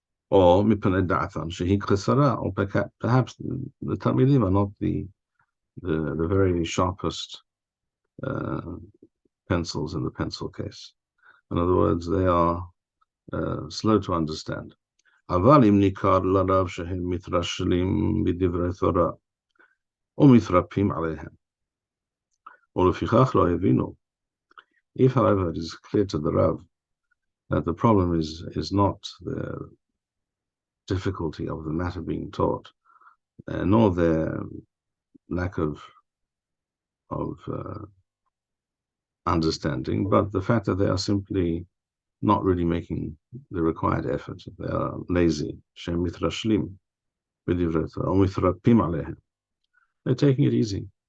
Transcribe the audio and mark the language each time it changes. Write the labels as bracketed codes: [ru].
[en] Or [he] mipnei da'atan shehi chesara, [en] or perhaps the Talmidim are not the very sharpest pencils in the pencil case. In other words, they are slow to understand. [he] אבל אם ניכר לרב שהם מתרשלים בדברי תורה ומתרפים עליהם, ולפיכך לא הבינו. [en] If, however, it is clear to the Rav that the problem is not the difficulty of the matter being taught, nor their lack of understanding, but the fact that they are simply not really making the required effort. They are lazy. [he] Shem mitrashlim b'divrei Torah, [en] or [he] mitrapim alehem. [en] They're taking it easy.